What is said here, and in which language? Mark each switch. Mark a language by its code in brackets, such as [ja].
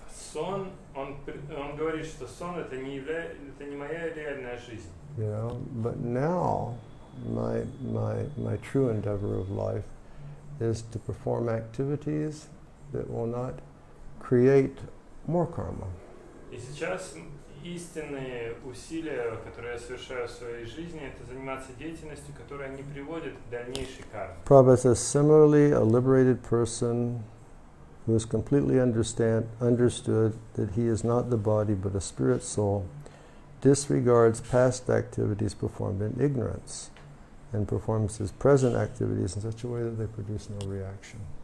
[ru] Сон, он говорит, что сон это не моя реальная жизнь. [en] But now my true endeavor of life is to perform activities that will not create more karma. [ru] И сейчас истинные усилия, которые я совершаю в своей жизни, это заниматься деятельностью, которая не приводит к дальнейшей карме. [en] Prabhupada says, similarly, a liberated person who has completely understood that he is not the body but a spirit soul disregards past activities performed in ignorance and performs his present activities in such a way that they produce no reaction.